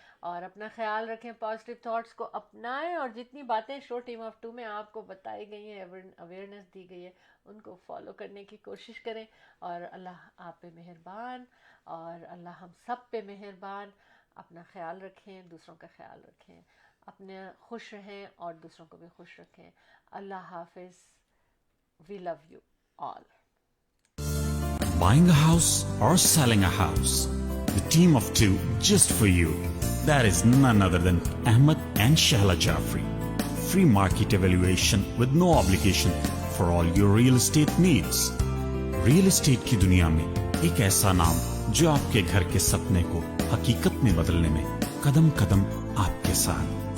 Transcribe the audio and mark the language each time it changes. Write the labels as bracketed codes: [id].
[ur] اور اپنا خیال رکھیں, پازیٹیو تھاٹس کو اپنائیں, اور جتنی باتیں شو ٹیم آف ٹو میں آپ کو بتائی گئی ہیں, اویئرنیس دی گئی ہے, ان کو فالو کرنے کی کوشش کریں. اور اللہ آپ پہ مہربان, اور اللہ ہم سب پہ مہربان. اپنا خیال رکھیں, دوسروں کا خیال رکھیں, اپنے خوش رہیں اور دوسروں کو بھی خوش رکھیں. اللہ حافظ. [en] We love you all. Buying a house or selling a house? The team of two just for you. That is none other than Ahmed and Shahla Jafri. Free market evaluation with no obligation for all your real estate needs. [ur] Real estate کی دنیا میں ایک ایسا نام جو آپ کے گھر کے سپنے کو حقیقت میں بدلنے میں قدم قدم آپ کے ساتھ.